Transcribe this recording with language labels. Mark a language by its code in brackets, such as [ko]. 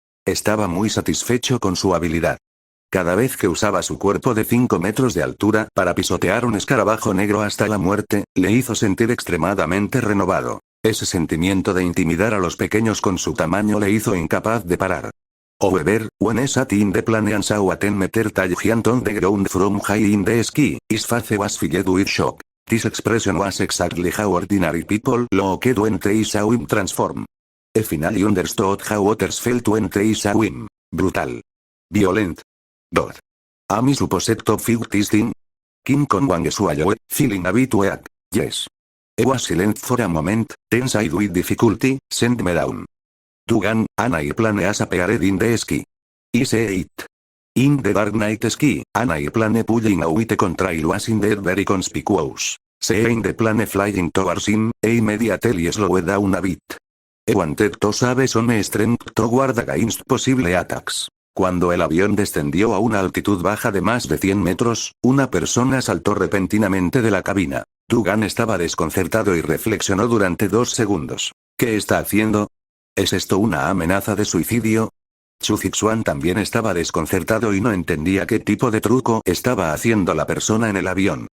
[es] Estaba muy satisfecho con su habilidad. Cada vez que usaba su cuerpo de 5 metros de altura para pisotear un escarabajo negro hasta la muerte, le hizo sentir extremadamente renovado. Ese sentimiento de intimidar a los pequeños con su tamaño le hizo incapaz de parar. [en] However, when sat in the plane and saw a 10 meter tall giant on the ground from high in the sky, his face was filled with shock. This expression was exactly how ordinary people looked when they saw him transform. He finally understood how others felt when they saw him. Brutal. Violent. God. Am I supposed to feel this thing? King Kong-wan swallowed, feeling a bit weak. Yes. I was silent for a moment, then said with difficulty, send me down. Dugan, an airplane has appeared in the sky. I see it. In the dark night sky, an airplane pulling out a contrail was in there very conspicuous. Seeing the plane flying towards him, he immediately slowed down a bit. He wanted to save some strength to guard against possible attacks. [es] Cuando el avión descendió a una altitud baja de más de 100 metros, una persona saltó repentinamente de la cabina. Dugan estaba desconcertado y reflexionó durante 2 segundos. ¿Qué está haciendo? ¿Es esto una amenaza de suicidio? Chu Zixuan también estaba desconcertado y no entendía qué tipo de truco estaba haciendo la persona en el avión.